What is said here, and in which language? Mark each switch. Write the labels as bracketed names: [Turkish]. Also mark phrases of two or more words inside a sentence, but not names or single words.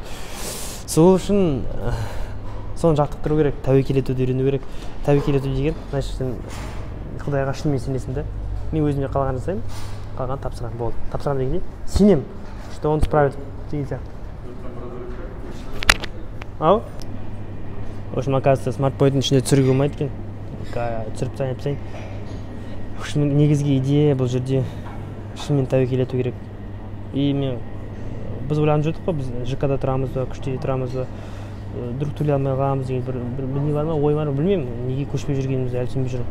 [Kazakh] Сол үшін соны жаттықтыру керек, тәуекел етуді үйрену керек. Тәуекел ету деген, значит, сен Құдайға шынымен сенесің да. Мен өзіме қалған жасаймын, қалған тапсырамын, болды. Тапсырамын дегенде сенемін, [Russian] что он справит [Kazakh] деген сияқты. Ау? [Russian] В общем, оказывается, [Kazakh] смартпойдың ішінде түсіруге болмайды екен. Түсіріп тастайын. [Russian] В общем, [Kazakh] негізгі идея бұл жерде шынымен тәуекел ету керек. И біз ойланып жүрдік қой, біз ЖК-да тұрамыз ба, күште тұрамыз ба, друг төлей алмай қаламыз деген бір не бар ма, ой бар ма, білмеймін, неге көшпей жүргенімізді әлі түсінбей жүрмін.